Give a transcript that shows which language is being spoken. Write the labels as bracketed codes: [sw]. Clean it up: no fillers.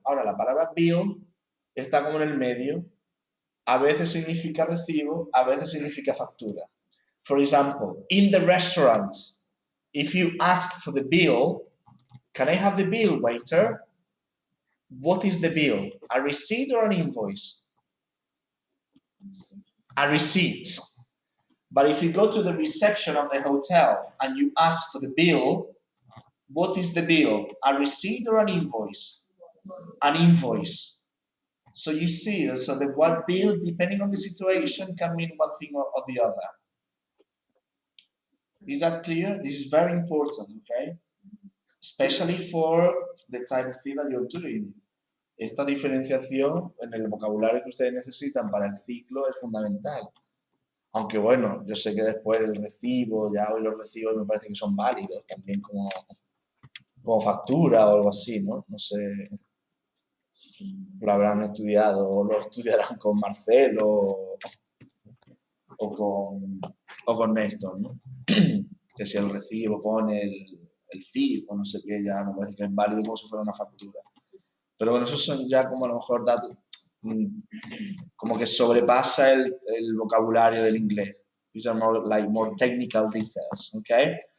[es] Ahora, la palabra bill está como en el medio. A veces significa recibo, a veces significa factura. [en] For example, in the restaurant, if you ask for the bill, can I have the bill, waiter? What is the bill? A receipt or an invoice? A receipt. But if you go to the reception of the hotel and you ask for the bill, what is the bill? A receipt or an invoice? An invoice. So you see, so the word bill, depending on the situation, can mean one thing or the other. Is that clear? This is very important, okay? Especially for the type of thing that you're doing. [es] Esta diferenciación en el vocabulario que ustedes necesitan para el ciclo es fundamental. Aunque bueno, yo sé que después el recibo, ya hoy los recibos me parece que son válidos también como factura o algo así, ¿no? No sé, lo habrán estudiado o lo estudiarán con Marcelo o con Néstor, ¿no? Que si el recibo pone el CIF o no sé qué, ya me parece que es válido como si fuera una factura. Pero bueno, esos son ya como a lo mejor datos, como que sobrepasa el vocabulario del inglés. [en] These are more technical details, okay?